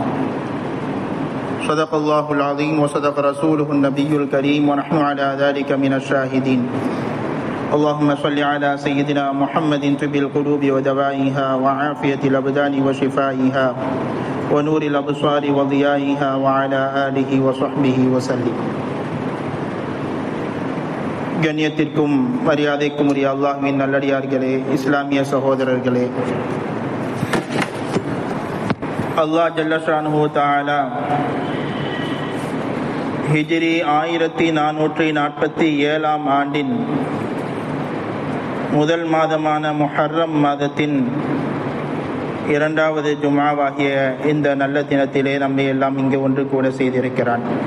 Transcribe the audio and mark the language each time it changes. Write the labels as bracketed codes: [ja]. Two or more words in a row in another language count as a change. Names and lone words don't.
[ar] صدق الله العظيم وصدق رسوله النبي الكريم ونحن على ذلك من الشاهدين. اللهم صل على سيدنا محمد طب القلوب ودوائها وعافية الأبدان وشفائها ونور الأبصار وضيائها وعلى آله وصحبه وسلم. [ta] கண்ணியத்திற்கும் மரியாதைக்கும் உரிய அல்லாஹ்வின் நல்லடியார்களே, இஸ்லாமிய சகோதரர்களே, அல்லாஹ் [ar] جل شأنه تعالى [ta] ஹிஜ்ரி 1447 ஆண்டின் முதல் மாதமான முஹர்ரம் மாதத்தின் 2வது ஜும்ஆவாகிய இந்த நல்ல தினத்திலே நம்மை எல்லாம் இங்கே ஒன்று கூட செய்திருக்கிறான்.